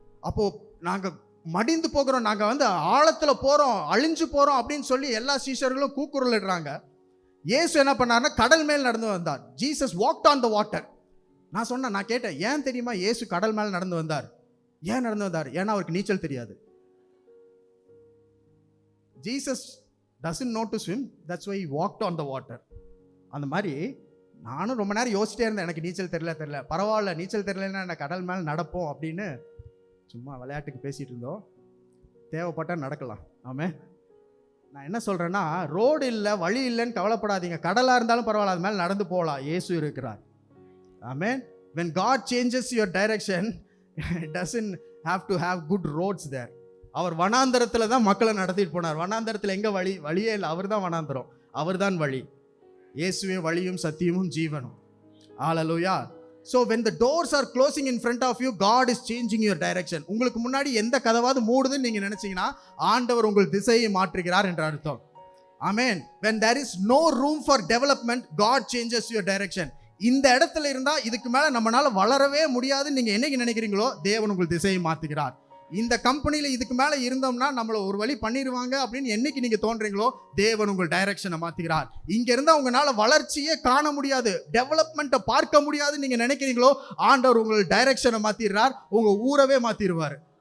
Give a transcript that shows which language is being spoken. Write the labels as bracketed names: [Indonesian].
[Tamil] அப்போது நாங்கள் மடிந்து போகிறோம், நாங்கள் வந்து ஆழத்தில் போகிறோம், அழிஞ்சு போகிறோம் அப்படின்னு சொல்லி எல்லா சீஷர்களும் கூக்குரலிடுறாங்க. இயேசு என்ன பண்ணார்னா கடல் மேல் நடந்து வந்தார். [English] Jesus walked on the water. [Tamil] நான் கேட்டேன், ஏன் தெரியுமா இயேசு கடல் மேல் நடந்து வந்தார்? ஏன் நடந்து வந்தார்? ஏன்னா அவருக்கு நீச்சல் தெரியாது. [English] Jesus doesn't know to swim, that's why he walked on the water. [Tamil] அந்த மாதிரி நானும் ரொம்ப நேரம் யோசிச்சிட்டே இருந்தேன், எனக்கு நீச்சல் தெரியல, பரவாயில்ல நீச்சல் தெரியலன்னா என்ன, கடல் மேலே நடப்போம் அப்படின்னு சும்மா விளையாட்டுக்கு பேசிகிட்டு இருந்தோம். தேவைப்பட்டால் நடக்கலாம். ஆமே. நான் என்ன சொல்கிறேன்னா, ரோடு இல்லை வழி இல்லைன்னு கவலைப்படாதீங்க, கடலாக இருந்தாலும் பரவாயில்ல, அது மேலே நடந்து போகலாம், இயேசு இருக்கிறார். ஆமென். [English] When God changes your direction, it doesn't have to have good roads there. [Tamil] அவர் வனாந்தரத்தில் தான் மக்களை நடத்திட்டு போனார். வனாந்தரத்தில் எங்கே வழியே இல்லை, அவர் தான் வனாந்தரம், அவர் தான் வழி. இயேசுவே வழியும் சத்தியமும் ஜீவனும். ஹல்லேலூயா. [English] So when the doors are closing in front of you, God is changing your direction. [Tamil] உங்களுக்கு முன்னாடி எந்த கதவாவது மூடுதுன்னு நீங்கள் நினைச்சீங்கன்னா ஆண்டவர் உங்கள் திசையை மாற்றுகிறார் என்ற அர்த்தம். ஆமென். [English] When there is no room for development, God changes your direction. [Tamil] இந்த இடத்துல இருந்தால் இதுக்கு மேலே நம்மளால வளரவே முடியாதுன்னு நீங்கள் என்னைக்கு நினைக்கிறீங்களோ தேவன் உங்கள் திசையை மாற்றுகிறார். இந்த கம்பெனியில் இதுக்கு மேலே இருந்தோம்னா நம்மளை ஒரு வழி பண்ணிடுவாங்க அப்படின்னு என்னைக்கு நீங்கள் தோன்றீங்களோ தேவன் உங்கள் டைரக்ஷனை மாற்றுகிறார். இங்கே இருந்தால் உங்களால் வளர்ச்சியே காண முடியாது, டெவலப்மெண்ட்டை பார்க்க முடியாதுன்னு நீங்கள் நினைக்கிறீங்களோ ஆண்டவர் உங்கள் டைரக்ஷனை மாற்றிடுறார், உங்கள் ஊரவே மாற்றிடுவார்.